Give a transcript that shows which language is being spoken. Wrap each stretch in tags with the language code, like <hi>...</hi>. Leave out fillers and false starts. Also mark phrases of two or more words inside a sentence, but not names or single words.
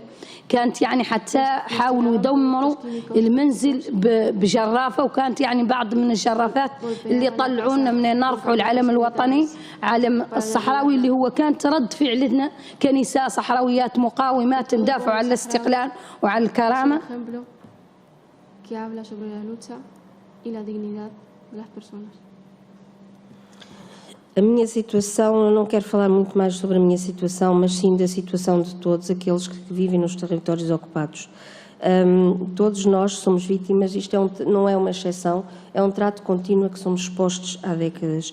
<mey>كانت يعني حتى حاولوا يدمروا المنزل بجرافة، وكانت يعني بعض من الجرافات اللي طلعونا من نرفعوا العلم الوطني علم الصحراوي اللي هو كانت رد فعلنا كنساء صحراويات مقاومات ندافعوا على الاستقلال وعلى الكرامة.</mey> <pt>A minha situação, eu não quero falar muito mais sobre a minha situação, mas sim da situação de todos aqueles que vivem nos territórios ocupados. Todos nós somos vítimas, isto não é uma exceção, é um trato contínuo a que somos expostos há décadas.</pt>